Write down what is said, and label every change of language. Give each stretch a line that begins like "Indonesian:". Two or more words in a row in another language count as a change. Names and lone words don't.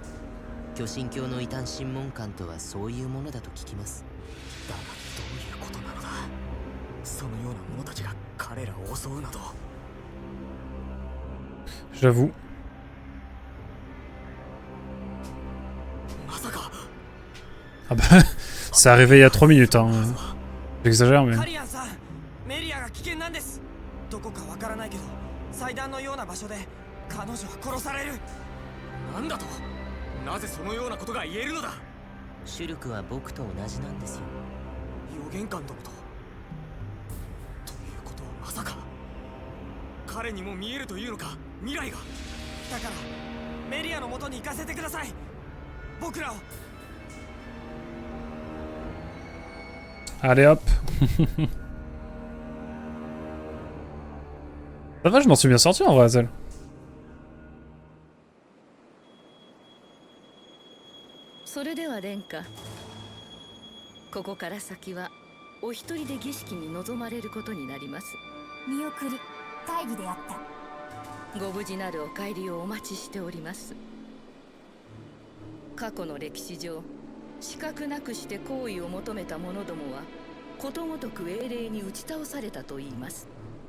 Japanese: 巨神教の異端審問官とはそういうものだと聞きます。だがどういうことなのだ。そのような者たちが彼らを襲うなど。
French: J'avoue.
Japanese: まさか。
French: Ah bah, c'est arrivé il y a 3 minutes, hein. J'exagère, mais...
Japanese: カリアンさん、メリアが危険なんです。どこかわからないけど、祭壇のような場所で彼女は殺される。なんだと、なぜそのようなことが言えるのだ。シュルクは僕と同じなんですよ。予言官殿と。ということはまさか彼にも見えるというのか、未来が。だからメリアの元に行かせてください。僕らを。
French: Allez hop. Ça va, je m'en suis bien sorti en vrai, Azel.
Japanese: それでは殿下、ここから先はお一人で儀式に臨まれることになります。見送り、大義であった。ご無事なるお帰りをお待ちしております。過去の歴史上、資格なくして行為を求めた者どもはことごとく英霊に打ち倒されたといいます。